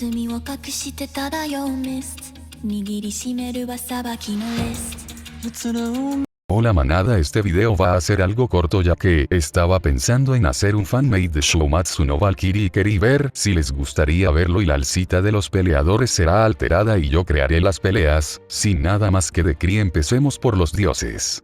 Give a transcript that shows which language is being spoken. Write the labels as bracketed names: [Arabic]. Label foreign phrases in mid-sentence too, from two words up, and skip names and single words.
[Japanese] を隠して漂うミスト握りしめるは裁きのリスト [Spanish] Hola manada, este video va a ser algo corto ya que estaba pensando en hacer un fanmade de Shumatsu no Valkyrie y querí ver si les gustaría verlo y la alcita de los peleadores será alterada y yo crearé las peleas, sin nada más que decir. Empecemos por los dioses.